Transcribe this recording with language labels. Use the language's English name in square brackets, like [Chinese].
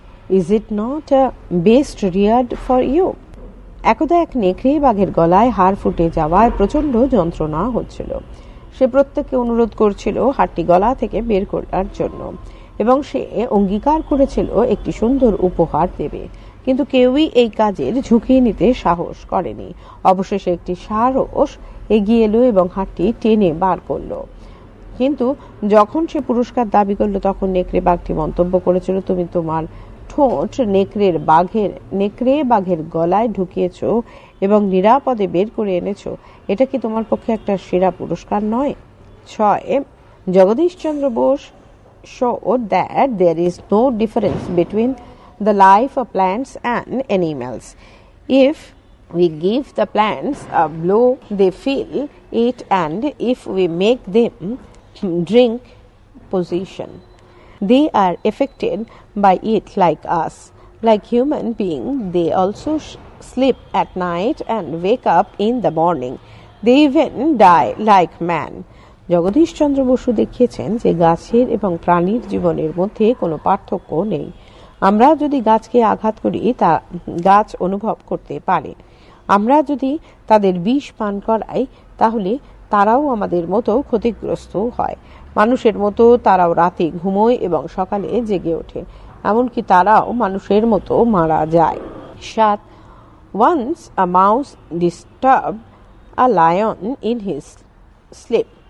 [English] Is it not a best reward for you?" [Bangla] একদা এক নেকড়ে বাঘের গলায় হাড় ফুটে যাওয়ায় প্রচন্ড যন্ত্রণা হচ্ছিল। সে প্রত্যেককে অনুরোধ করছিল হাড়টি গলা থেকে বের করার জন্য, এবং সে অঙ্গীকার করেছিল একটি সুন্দর উপহার দেবে, কিন্তু কেউই এই কাজের ঝুঁকি নিতে সাহস করেনি। অবশেষে একটি সারস এগিয়ে এলো এবং হাড়টি টেনে বার করলো, কিন্তু যখন সে পুরস্কার দাবি করলো তখন নেকড়ে বাঘটি মন্তব্য করেছিল, "তুমি তোমার ঠোঁট নেকড়ে বাঘের গলায় ঢুকিয়েছো এবং নিরাপদে বের করে এনেছো। এটা কি তোমার পক্ষে একটা সেরা পুরস্কার নয়?" 6. [English] Jagadish Chandra Bose showed that there is no difference between the life of plants and animals. If we give the plants a blow, they feel it, and if we make them drink poison, they are affected by it like us. Like human beings, they also sleep at night and wake up in the morning. They even die like man. [Bangla] Jagadish Chandra Basu দেখিয়েছেন যে গাছের এবং প্রাণীর জীবনের মধ্যে কোনো পার্থক্য নেই। আমরা যদি গাছকে আঘাত করি তা গাছ অনুভব করতে পারে। আমরা যদি তাদের বিষ পান করাই তাহলে তারাও আমাদের মতো ক্ষতিগ্রস্ত হয়। মানুষের মতো তারাও রাতে ঘুমোয় এবং সকালে জেগে ওঠে, এমনকি তারাও মানুষের মতো মারা যায়। 7. [English] Once a mouse disturbed a lion in his sleep.